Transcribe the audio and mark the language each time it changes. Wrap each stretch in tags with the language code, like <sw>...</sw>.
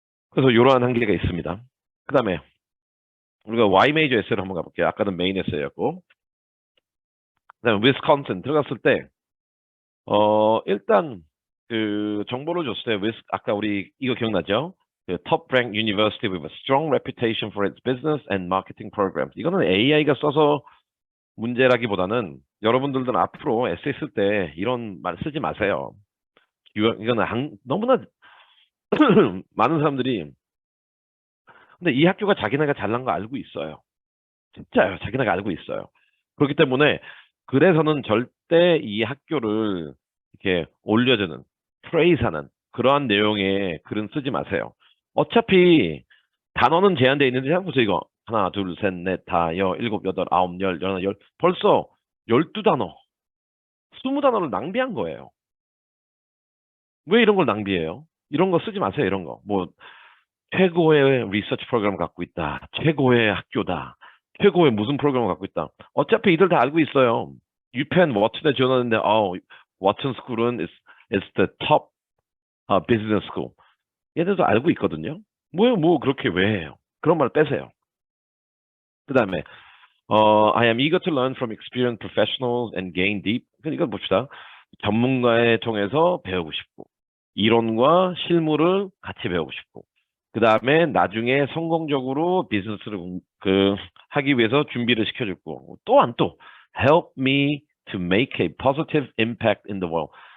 <ko>그래서 이러한 한계가 있습니다. 그 다음에 우리가 Y 메이저 에세이로 한번 가볼게요. 아까는 메인 에세이였고. 그 다음에 위스콘신 들어갔을 때, 일단 그 정보를 줬을 때, 아까 우리 이거 기억나죠?</ko> <en>그 top ranked university with a strong reputation for its business and marketing programs.</en> <ko>이거는 AI가 써서 문제라기보다는 여러분들은 앞으로 에세이 쓸 때 이런 말 쓰지 마세요. 이거는 너무나 많은 사람들이 근데 이 학교가 자기네가 잘난 거 알고 있어요. 진짜요. 자기네가 알고 있어요. 그렇기 때문에 그래서는 절대 이 학교를 이렇게 올려주는 프레이즈하는 그러한 내용의 글은 쓰지 마세요. 어차피 단어는 제한되어 있는데 생각보세요. 이거 하나 둘 셋 넷 다 여 일곱 여덟 아홉 열 열하나 열 벌써 12단어 20단어를 낭비한 거예요. 왜 이런 걸 낭비해요? 이런 거 쓰지 마세요. 이런 거. 뭐 최고의 리서치 프로그램을 갖고 있다. 최고의 학교다. 최고의 무슨 프로그램을 갖고 있다. 어차피 이들 다 알고 있어요. 유펜 워튼에 지원하는데 워튼 스쿨은</ko> <en>is the top business school.</en> <ko>얘들도 알고 있거든요. 뭐 그렇게 왜 해요? 그런 말 빼세요. 그 다음에</ko> <en>I am eager to learn from experienced professionals and gain deep.</en> <ko>이거 봅시다. 전문가에 통해서 배우고 싶고 이론과 실무를 같이 배우고 싶고 그 다음에 나중에 성공적으로 비즈니스를 하기 위해서 준비를 시켜주고 또한 또</ko> <en>help me to make a positive impact in the world.</en>